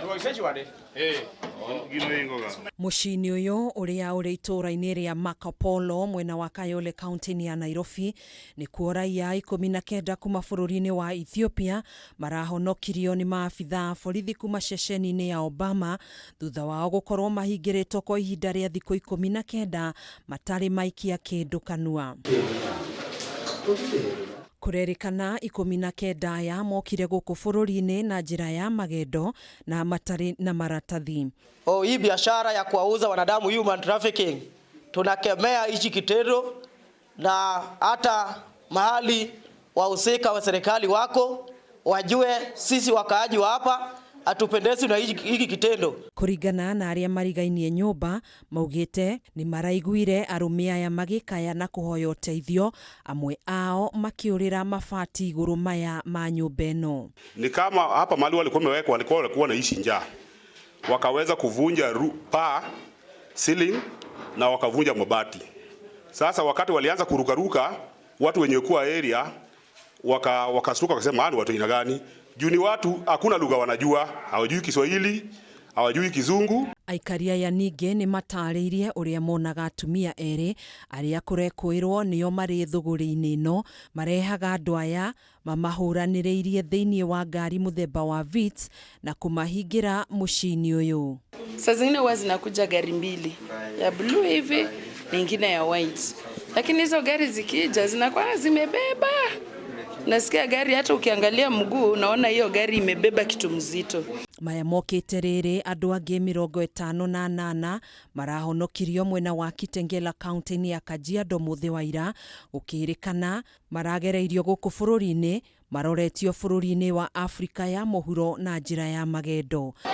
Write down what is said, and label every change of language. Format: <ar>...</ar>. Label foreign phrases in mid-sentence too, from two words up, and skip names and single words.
<ki>Mucini uyu uria uri itura-ini ria Makapolo mwena wa Kayole kaunti ya Nairobi ni kuo raia 19 kuma bururi-ini wa Ethiopia marahonokirio ni maabitha borithi kuma ceceni-ini ya Obama thutha wao gukorwo mahingiritwo kwa ihinda ria thiku 19 matari maikia kindu kanua. Kurerikana 19 aya mokire guku bururi-ini na njira ya magendo na matari na maratathi.</ki> <sw>Hii biashara ya kuwauza wanadamu,</sw> <en>human trafficking,</en> <sw>tunakemea hichi kitendo, na hata mahali wahusika wa serikali wako wajue sisi wakaaji wa hapa atupendezi na hiki kitendo.</sw> <ki>Kuringana na aria marigainie nyumba maugite ni maraiguire arume aya magikaya na kuhoya uteithio, amwe ao makiurira mabati iguru maya ma nyumba eno.</ki> <sw>Ni kama hapa mahali walikuwa naishi njaa, wakaweza kuvunja paa, ceiling na wakavunja mabati. Sasa wakati walianza kurukaruka, watu wenye kuwa area wakasuka wakasema ni watu aina gani? Juu ni watu hakuna lugha wanajua, hawajui Kiswahili, hawajui Kizungu.</sw> <ki>Aikaria ya ninge ni matariirie uria monaga atumia eri aria kurekwirwo nio mari thuguri-ini ino marehaga andu aya mamahuranireirie thiini wa ngari muthemba wa Vitz na kumahingira mucini uyu.</ki> <sw>Saa zingine huwa zinakuja gari mbili, ya blue hivi na nyingine ya white, lakini hizo gari zikija zinakuwa zimebeba. Nasikia gari hata ukiangalia mguu unaona hiyo gari imebeba kitu mzito.</sw> <ki>Maya mokite riri andu angi 58 marahonokirio mwena wa Kitengela kaunti ya Kajiado muthi wa ira, ukirikana maragereirio guku bururi-ini maroretio bururi-ini wa Afrika ya muhuro na njira ya magendo.</ki>